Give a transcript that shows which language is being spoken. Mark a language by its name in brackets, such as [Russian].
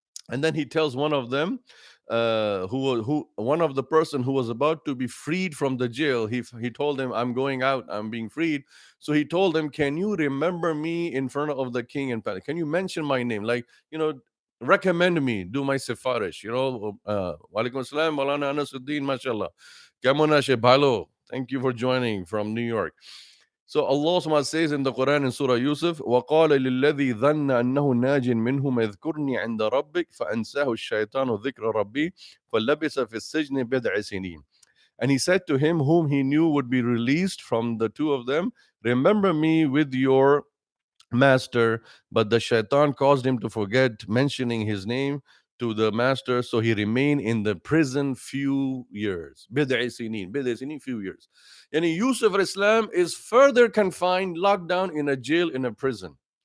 [English] And then he tells one of them, who one of the person who was about to be freed from the jail, he told him, I'm going out, I'm being freed. So he told him, can you remember me in front of the king and palace? Can you mention my name? Like, recommend me, do my sifarish, Walaikum assalam, Maulana Anasuddin, mashallah. [Bangla] Kamona Bhalo, [English] thank you for joining from New York. So Allah subhanahu wa ta'ala says in the Quran in Surah Yusuf, [Arabic] وَقَالَ لِلَّذِي ظَنَّ أَنَّهُ نَاجٍ مِّنْهُمْ اذْكُرْنِي عِنْدَ رَبِّكَ فَأَنْسَاهُ الشَّيْطَانُ ذِكْرَ رَبِّي فَلَبِثَ فِي السِّجْنِ بِضْعَ سِنِينَ. [English] And he said to him whom he knew would be released from the two of them, remember me with your master. But the shaitan caused him to forget mentioning his name to the master, so he remained in the prison few years. Bid'i sinin, few years. Yani Yusuf al-Islam is further confined, locked down in a jail, in a prison.